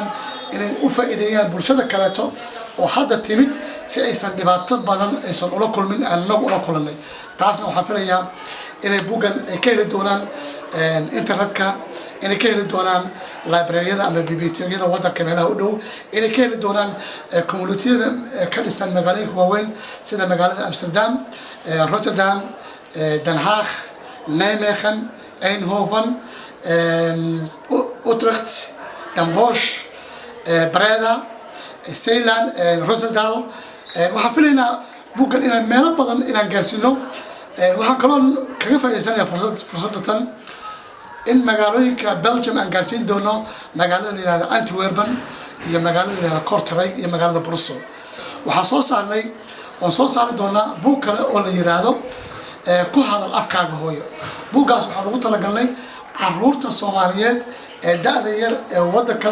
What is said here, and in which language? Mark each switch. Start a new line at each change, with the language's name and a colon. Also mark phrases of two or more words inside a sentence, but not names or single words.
Somali: inay u faa'iideeyaan bulshada kaleeto oo hadda timid si aysan dhibaato badan aysan ula kulmin aan anagu ula kulannay taasna waxaan filayaa inay buuggan ay ka heli doonaan internetka inay ka heli doonaan librariyada ama biblioteekada waddanka meelaha u dhow inay ka heli doonaan communitiyada ka dhisan magaalooyinka waaweyn sida magaalada Amsterdam, Rotterdam, Den Haag, Nijmegen, Eindhoven, Utrecht, Den Bosch, Breda, Zeeland, Roosendaal waxaan filaynaa buuggan inaan meelo badan inaan gaarsiino waxaan kaloo kaga faa'iideysanayaa fursadatan in magaalooyinka Belgium aan gaarsiin doono magaalada la yiraahdo Antwerpen iyo magaalada la yiraahdo Kortrijk iyo magaalada Brussels waxaan soo saari doonaa buug kale oo la yiraahdo ku hadal afkaaga hooyo buuggaas waxaan ugu talagalnay carruurta Soomaaliyeed ee da'da yar ee waddanka